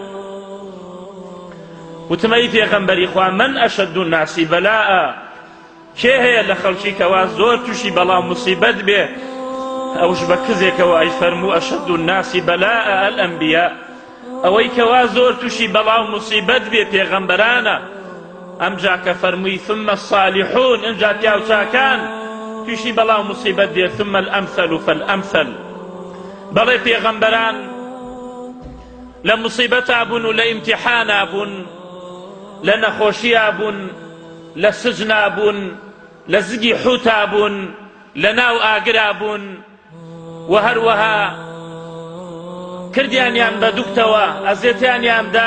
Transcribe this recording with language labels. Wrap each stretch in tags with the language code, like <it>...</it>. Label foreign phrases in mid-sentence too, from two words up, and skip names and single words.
<ckb>وتمەی پێغەمبەری خوا</ckb> <ar>من ئەشەد الناسی بەلاء،</ar> <ckb>کێ هەیە لە خەڵکی کەوا زۆر تووشی بەڵام موسیبەت بێ؟ ئەوش بە کزێکەوە ئەی فەرموو</ckb> <ar>ئەشەد الناسی بەلاء الئەنبیا،</ar> <ckb>ئەوەی کەوا زۆر تووشی بەڵام موسیبەت بێ پێغەمبەرانە. ئەمجا کە فەرمووی</ckb> <ar>ثم الصالحون،</ar> <ckb>ئەمجا پیاوچاکان تووشی بەڵام موسیبەت دێ.</ckb> <ar>ثم الأمثل فالأمثل،</ar> <ckb>بەڵێ پێغەمبەران لە موسیبەتا بوون و لە ئیمتیحانا بوون، لە نەخۆشییا بوون، لە سجنا بوون، لە زگی حوتا بوون، لە ناو ئاگرا بوون، و هەروەها کردیانیان بە دووکتەوە، ئەزیێتیانیاندا.</ckb>